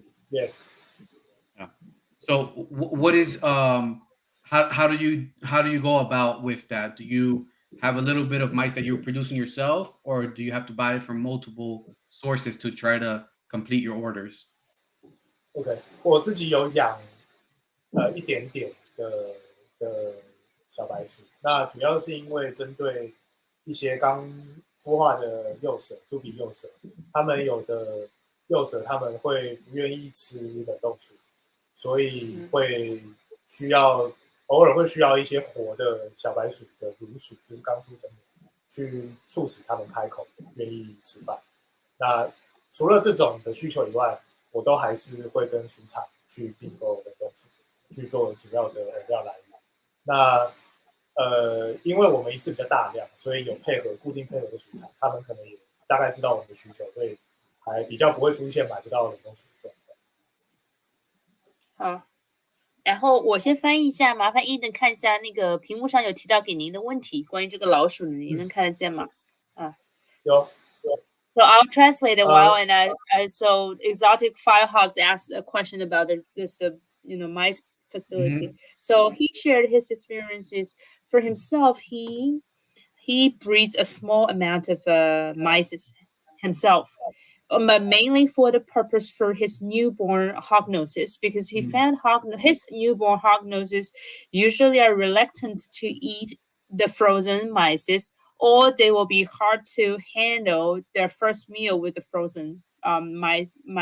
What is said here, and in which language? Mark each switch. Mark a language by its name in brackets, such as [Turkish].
[English] Yes. Yeah. So what is how do you go about with that? Do you have a little bit of mice that you're producing yourself, or do you have to buy it from multiple sources to try to complete your orders? [Chinese] OK，我自己有养一点点的小白鼠，那主要是因为针对一些刚孵化的幼蛇，猪鼻幼蛇，它们有的幼蛇它们会不愿意吃冷冻鼠，所以会需要偶尔会需要一些活的小白鼠的乳鼠，就是刚出生的，去促使它们开口愿意吃饭。那除了这种的需求以外，我都还是会跟鼠场去订购冷冻鼠，去做主要的饵料来源。那因为我们一次比较大量，所以有固定配合的鼠场，他们可能也大概知道我们的需求，所以还比较不会出现买不到冷冻鼠的状况。好，然后我先翻译一下，麻烦伊登看一下那个屏幕上有提到给您的问题，关于这个老鼠的，您能看得见吗？有。 [English] So I'll translate a while, and so Exotic Firehogs asked a question about this mice facility. So he shared his experiences for himself. He breeds a small amount of mice himself, but mainly for the purpose for his newborn hognoses, because he found his newborn hognoses usually are reluctant to eat the frozen mice, or they will be hard to handle their first meal with the frozen mice.